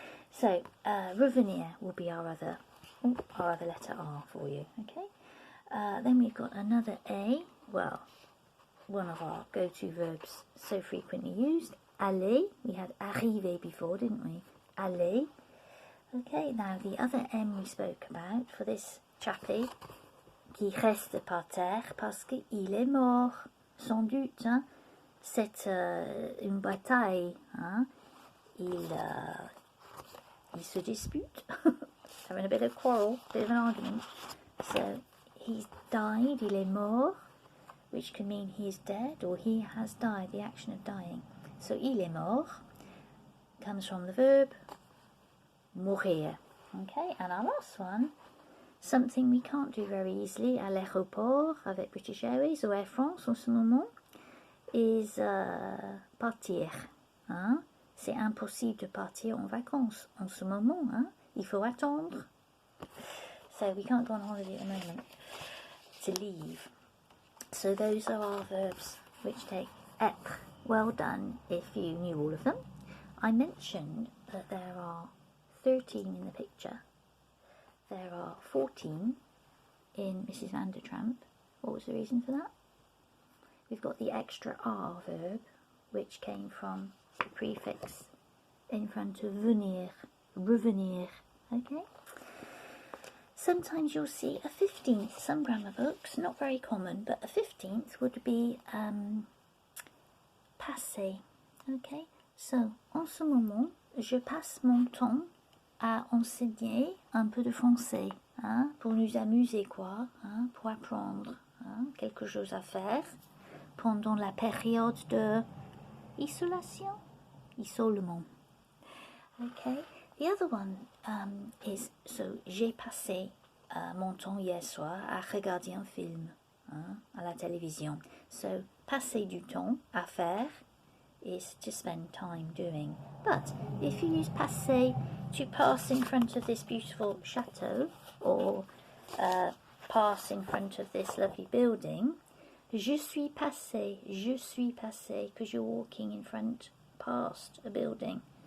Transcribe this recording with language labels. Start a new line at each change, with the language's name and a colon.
English: So, revenir will be our other letter R for you, okay? Then we've got another A, well, one of our go-to verbs so frequently used. Aller, we had arriver before, didn't we?
French: Aller.
English: Okay, now the other M we spoke about for this chappie,
French: qui reste par terre parce qu'il est mort, sans doute. Hein? C'est une bataille. Hein? Il se dispute,
English: having a bit of quarrel, bit of an argument. So he's died,
French: il est mort,
English: which can mean he is dead or he has died, the action of dying. So
French: il est mort
English: comes from the verb mourir. Okay, and our last one, something we can't do very easily
French: à l'aéroport avec
English: British Airways or Air France
French: en ce moment,
English: is partir. Hein?
French: C'est impossible de partir en vacances en ce moment. Hein? Il faut attendre.
English: So we can't go on holiday at the moment. To leave. So those are our verbs which take etre. Well done if you knew all of them. I mentioned that there are 13 in the picture. There are 14 in Mrs. Vandertramp. What was the reason for that? We've got the extra R verb, which came from the prefix in front of venir, revenir. Okay? Sometimes you'll see a 15th, some grammar books, not very common, but a 15th would be passer. Okay?
French: So, en ce moment, je passe mon temps à enseigner un peu de français, hein, pour nous amuser, quoi, hein, pour apprendre, hein, quelque chose à faire pendant la période de isolement.
English: Okay, the other one is, so
French: j'ai passé mon temps hier soir à regarder un film, hein, à la télévision.
English: So,
French: passer du temps à faire
English: is to spend time doing. But if you use passer to pass in front of this beautiful chateau or pass in front of this lovely building,
French: je suis passé,
English: because you're walking in front, past a building.